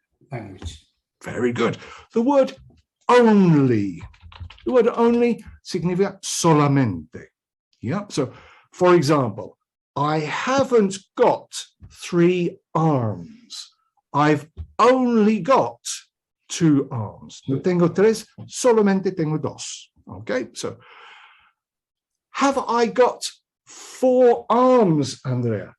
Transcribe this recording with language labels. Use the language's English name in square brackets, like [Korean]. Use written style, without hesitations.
[English] Language. Very good. The word only. The word only [Spanish] significa solamente. [English] Yeah. So, for example, I haven't got 3 arms. I've only got 2 arms. [Spanish] No tengo 3, solamente tengo 2. [English] Okay. So, have I got 4 arms, Andrea?